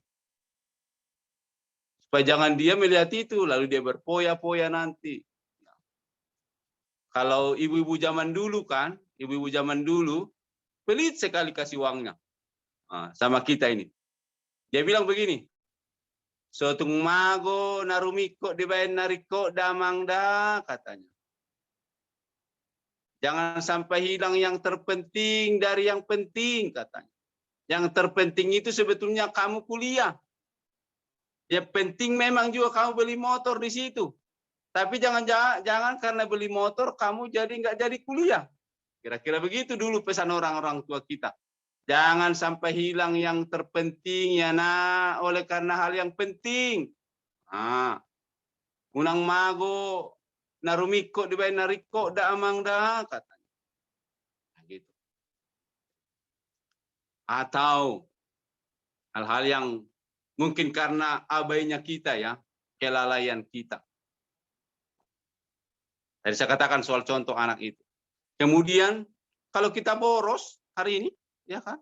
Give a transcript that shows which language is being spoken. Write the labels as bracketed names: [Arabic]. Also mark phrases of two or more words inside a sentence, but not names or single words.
[Indonesian] Supaya jangan dia melihat itu, lalu dia berpoya-poya nanti. Kalau ibu-ibu zaman dulu kan, ibu-ibu zaman dulu, pelit sekali kasih uangnya. Sama kita ini. Dia bilang begini, [Batak Toba] sotung mago narumiko dibayan nariko damangda, [Indonesian] katanya. Jangan sampai hilang yang terpenting dari yang penting, katanya. Yang terpenting itu sebetulnya kamu kuliah. Ya penting memang juga kamu beli motor di situ. Tapi jangan karena beli motor kamu jadi nggak jadi kuliah. Kira-kira begitu dulu pesan orang-orang tua kita. Jangan sampai hilang yang terpenting ya nak, oleh karena hal yang penting. [Batak Toba] Unang mago narumiko dibayar nariko da amang da, [Indonesian] katanya. Nah, gitu. Atau hal-hal yang mungkin karena abainya kita ya, kelalaian kita. Tadi saya katakan soal contoh anak itu. Kemudian kalau kita boros hari ini, ya kan?